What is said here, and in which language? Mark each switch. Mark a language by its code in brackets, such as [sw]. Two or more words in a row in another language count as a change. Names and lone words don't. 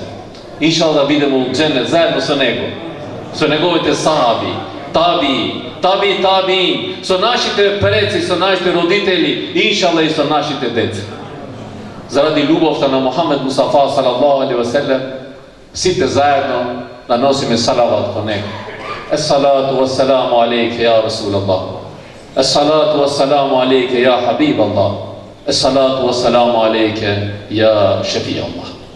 [mk] Иншалла да бидеме во дженет заедно со него, со неговите сахаби, таби, со нашите предци, со нашите родители, иншалла и со нашите деца. Заради љубовта на Мухамед Мустафа [ar] صلى الله عليه وسلم, [mk] сите заедно да носиме салават по него. [ar] الصلاة والسلام عليك يا رسول الله. الصلاة والسلام عليك يا حبيب الله. الصلاة والسلام عليك يا شفيع الله.